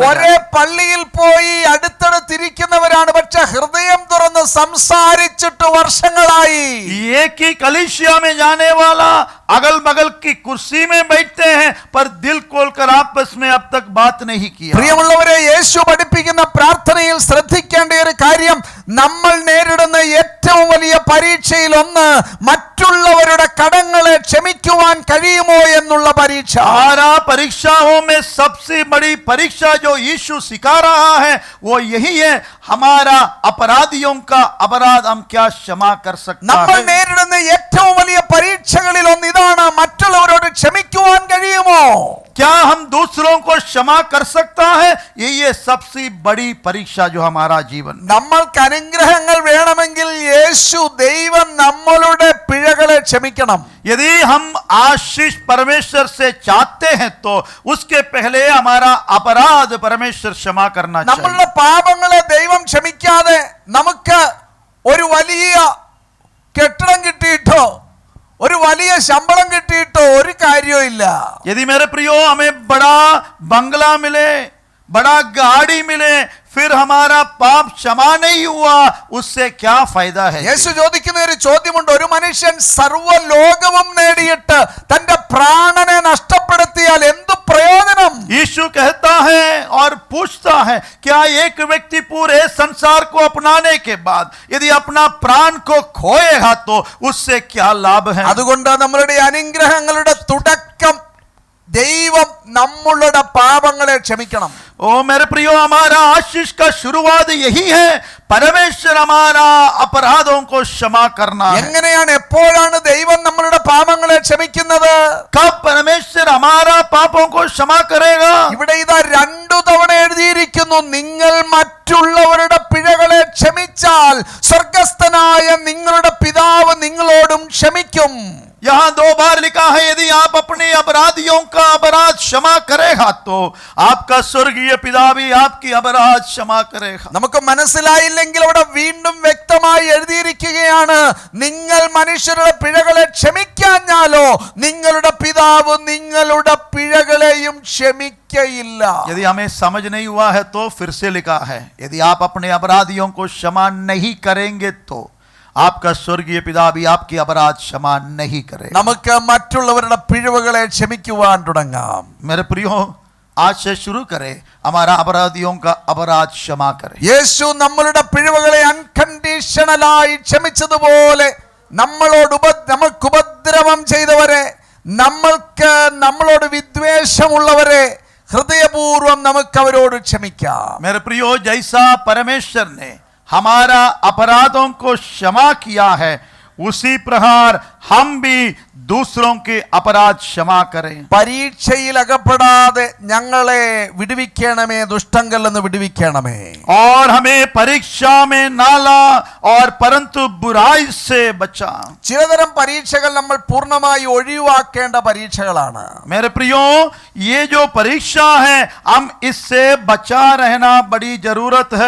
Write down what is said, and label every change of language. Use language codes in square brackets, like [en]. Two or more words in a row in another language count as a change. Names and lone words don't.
[ml] ഒരേ പള്ളിയിൽ പോയി അടുത്തടുത്തിരിക്കുന്നവരാണ്, പക്ഷെ ഹൃദയം തുറന്ന് സംസാരിച്ചിട്ട് വർഷങ്ങളായി. [hi] एक ही कलीसिया में जाने वाला अगल बगल की कुर्सी में बैठते हैं पर दिल खोलकर आपस में अब तक बात नहीं किया. [ml] പ്രിയമുള്ളവരെ, യേശു പഠിപ്പിക്കുന്ന പ്രാർത്ഥനയിൽ ശ്രദ്ധിക്കേണ്ട ഒരു കാര്യം, നമ്മൾ നേരിടുന്ന ഏറ്റവും വലിയ പരീക്ഷയിൽ ഒന്ന് മറ്റുള്ളവരുടെ കടങ്ങളെ ക്ഷമിക്കുവാൻ കഴിയുമോ എന്നുള്ള പരീക്ഷ. [hi] 12 परीक्षाओं में सबसे बड़ी परीक्षा जो यीशु सिखा रहा है वो यही है, हमारा अपराधियों का अपराध हम क्या क्षमा कर सकते [ml] നമ്മൾ [hi] हैं. [ml] നേരിടുന്ന ഏറ്റവും വലിയ പരീക്ഷകളിൽ ഒന്ന് ഇതാണ്, മറ്റുള്ളവരോട് ക്ഷമിക്കുവാൻ കഴിയുമോ? [hi] क्या हम दूसरों को क्षमा कर सकता है? ये सबसे बड़ी परीक्षा जो हमारा जीवन. [ml] നമ്മൾക്ക് അനുഗ്രഹങ്ങൾ വേണമെങ്കിൽ യേശു ദൈവം നമ്മളുടെ പിഴകളെ ക്ഷമിക്കണം. [hi] यदि हम आशीष परमेश्वर से चाहते हैं तो उसके पहले हमारा अपराध परमेश्वर क्षमा करना चाहिए. [ml] നമ്മളുടെ പാപങ്ങളെ ദൈവം ക്ഷമിക്കാതെ നമുക്ക് ഒരു വലിയ കെട്ടിടം കിട്ടിയിട്ടോ ഒരു വലിയ ശമ്പളം കിട്ടിയിട്ടോ ഒരു കാര്യമില്ല. [hi] यदि मेरे प्रियो हमें बड़ा बंगला मिले, बड़ा गाड़ी मिले, फिर हमारा पाप क्षमा नहीं हुआ, उससे क्या फायदा है? [ml] യേശു ചോദിക്കുന്ന ഒരു ചോദ്യമുണ്ട്, ഒരു മനുഷ്യൻ സർവ്വലോകവും നേടിയിട്ട് തന്റെ പ്രാണനെ നഷ്ടപ്പെടുത്തിയാൽ എന്തു പ്രയോജനം? [hi] यीशु कहता है और पूछता है, क्या एक व्यक्ति पूरे संसार को अपनाने के बाद यदि अपना प्राण को खोएगा तो उससे क्या लाभ है? [ml] അതുകൊണ്ട് നമ്മളുടെ അനുഗ്രഹങ്ങളുടെ തുടക്കം ദൈവം നമ്മളുടെ പാപങ്ങളെ ക്ഷമിക്കണം. [hi] ओ मेरे प्रियो, हमारा आशीष का शुरुआत यही है, परमेश्वर हमारा अपराधों को क्षमा करना है. [ml] എങ്ങനെയാണ്, എപ്പോഴാണ് ദൈവം നമ്മളുടെ പാപങ്ങളെ ക്ഷമിക്കുന്നത്? [hi] कब परमेश्वर हमारा पापों को क्षमा करेगा? [ml] ഇവിടെ ഇതാ 2 തവണ എഴുതിയിരിക്കുന്നു, നിങ്ങൾ മറ്റുള്ളവരുടെ പിഴകളെ ക്ഷമിച്ചാൽ സ്വർഗസ്ഥനായ നിങ്ങളുടെ പിതാവ് നിങ്ങളോടും ക്ഷമിക്കും. [hi] यहाँ 2 बार लिखा है, यदि आप अपने अपराधियों का अपराध क्षमा करेगा तो आपका स्वर्गीय पिता भी आपकी अपराध क्षमा करेगा. [ml] നമുക്ക് മനസ്സിലായില്ലെങ്കിൽ അവിടെ വീണ്ടും വ്യക്തമായി എഴുതിയിരിക്കുകയാണ്, നിങ്ങൾ മനുഷ്യരുടെ പിഴകളെ ക്ഷമിക്കാഞ്ഞാലോ നിങ്ങളുടെ പിതാവ് നിങ്ങളുടെ പിഴകളെയും ക്ഷമിക്കയില്ല. [hi] यदि हमें समझ नहीं हुआ है तो फिर से लिखा है, यदि आप अपने अपराधियों को क्षमा नहीं करेंगे तो आपका स्वर्गीय पिता भी आपकी अपराध क्षमा नहीं करेगा. [ml] നമുക്ക് മറ്റുള്ളവരുടെ പിഴവുകളെ ക്ഷമിക്കുവാൻ തുടങ്ങാം. [hi] मेरे प्रियो, आज से शुरू करें, हमारा अपराधियों का अपराध क्षमा करें. [ml] യേശു നമ്മളുടെ പിഴവുകളെ അൺകണ്ടീഷണലായി ക്ഷമിച്ചതുപോലെ നമുക്ക് ഉപദ്രവം ചെയ്തവരെ, നമ്മളോട് വിദ്വേഷമുള്ളവരെ ഹൃദയപൂർവ്വം നമുക്ക് അവരോട് ക്ഷമിക്കാം. [hi] मेरे प्रियो, जैसा परमेश्वर ने हमारा अपराधों को क्षमा किया है, उसी प्रकार हम भी दूसरों के अपराध क्षमा करें. [ml] പരീക്ഷയിൽ അകപ്പെടാതെ ഞങ്ങളെ വിടുവിക്കണമേ, ദുഷ്ടങ്കൽ നിന്ന് വിടുവിക്കണമേ. [hi] और हमें परीक्षा में ना ला और परंतु बुराई से बचा. [ml] ചിലതരം പരീക്ഷകൾ നമ്മൾ പൂർണ്ണമായി ഒഴിവാക്കേണ്ട പരീക്ഷകളാണ്. [hi] मेरे प्रियो, ये जो परीक्षा है हम इससे बचा रहना बड़ी जरूरत है.